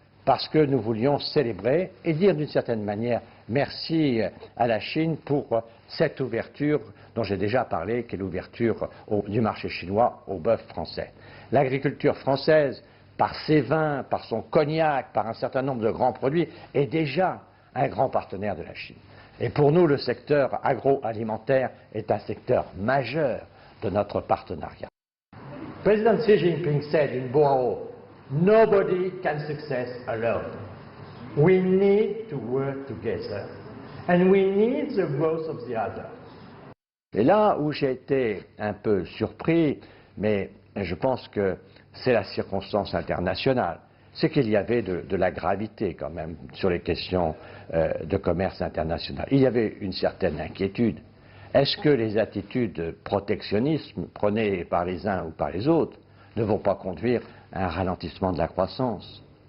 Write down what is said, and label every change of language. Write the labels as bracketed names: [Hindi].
[French] Parce que nous voulions célébrer et dire d'une certaine manière merci à la Chine pour cette ouverture dont j'ai déjà parlé, qui est l'ouverture du marché chinois au bœuf français. L'agriculture française, par ses vins, par son cognac, par un certain nombre de grands produits, est déjà un grand partenaire de la Chine. Et pour nous, le secteur agroalimentaire est un secteur majeur de notre partenariat. [English] President Xi Jinping said in Boao, "Nobody can success alone." We need to work together, and we need the growth of the other. [French] Et là où j'ai été un peu surpris, mais je pense que c'est la circonstance internationale, c'est qu'il y avait de la gravité quand même sur les questions de commerce international. Il y avait une certaine inquiétude. Est-ce que les attitudes protectionnistes prônées par les uns ou par les autres ne vont pas conduire à un ralentissement de la croissance?